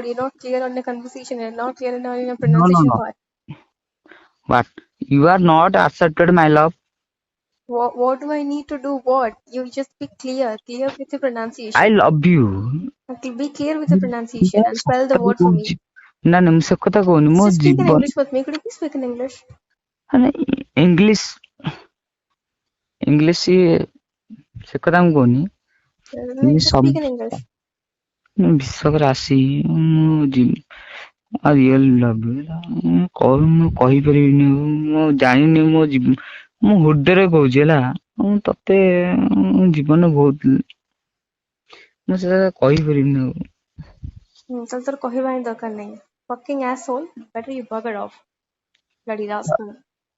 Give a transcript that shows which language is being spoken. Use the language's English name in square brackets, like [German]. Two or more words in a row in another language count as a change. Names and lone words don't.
[English] You're not clear on the conversation. You're not clear on your No no pronunciation no. part. What? You are not accepted my love. What do I need to do? What? You just be clear. Clear with the I pronunciation. love you. Okay, be clear with the pronunciation and spell the word for me. [Odia] ନା ନା, ମୁଁ ସେ କଥା କହୁନି। ମୋ [English] Just speak in [Odia] ଜୀବନ [English] English with me. Could you please speak in English? [Odia] ମାନେ ଇଂଲିଶ ସେ କଥା ମୁଁ କହୁନି। [English] Just speak in English. [Odia] ବିଶ୍ୱକରେ ଆସି ମୁଁ [English] really love you. [Odia] ମୁଁ କହିପାରିବିନି, ମୁଁ ଜାଣିନି, ମୁଁ ହୃଦୟରେ କହୁଛି ହେଲା। ମୁଁ ତତେ ଜୀବନ ବହୁତ, ମୁଁ ସେଟା କହିପାରିବିନି ଆଉ। ତାହେଲେ ତୋର କହିବା ହିଁ ଦରକାର ନାହିଁ। [English] Fucking asshole. Better you bug it off. Bloody rascal.